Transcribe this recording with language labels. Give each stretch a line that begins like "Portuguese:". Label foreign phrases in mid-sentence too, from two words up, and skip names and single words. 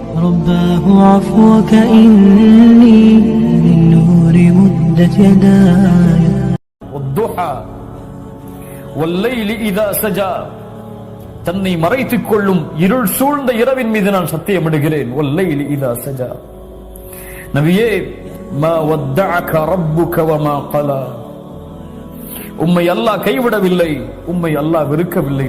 Arabic: رباه عفوك إني من نور مدت يداي والضحى والليل إذا سجى
Tamil: தன்னை மறைத்துக் கொள்ளும் இருள் சூழ்ந்த இரவின் மீது நான் சத்தியமிடுகிறேன்.
Arabic: والليل إذا سجى. நபியே, ما ودعك ربك وما قلى.
Tamil: உம்மை அல்லாஹ் கைவிடவில்லை, உம்மை அல்லாஹ் வெறுக்கவில்லை.